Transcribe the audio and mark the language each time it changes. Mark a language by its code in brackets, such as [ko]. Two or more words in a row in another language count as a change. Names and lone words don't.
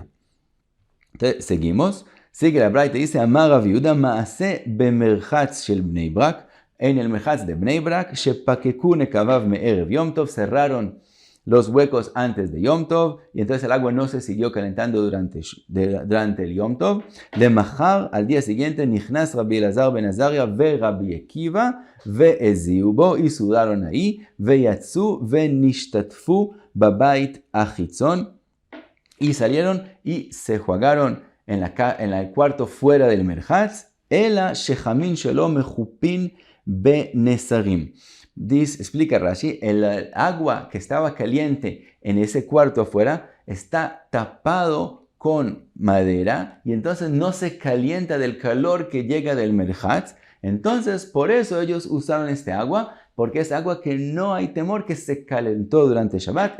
[es] Entonces, seguimos. Sigue la Braita, dice, [he] אמר רב יהודה מעשה במרחץ של בני ברק, [es] en el merhatz de Bnei Brak, [he] שפקקו נקביו מערב יום טוב, [es] cerraron los huecos antes de [he] יום טוב, [es] y entonces el agua no se siguió calentando durante el [he] יום טוב. [es] De Mahar, al día siguiente, [he] נכנס רבי אלעזר בן עזריה ורבי עקיבא והזיעו בו, [es] y sudaron ahí, [he] ויצאו ונשתטפו בבית החיצון, [es] y salieron y se jugaron en el cuarto fuera del merhatz, [he] אלא שחמין שלו מכוסין בנסרים. [es] Explica Rashi, el agua que estaba caliente en ese cuarto afuera está tapado con madera y entonces no se calienta del calor que llega del merhatz. Entonces por eso ellos usaron este agua, porque es agua que no hay temor que se calentó durante Shabbat.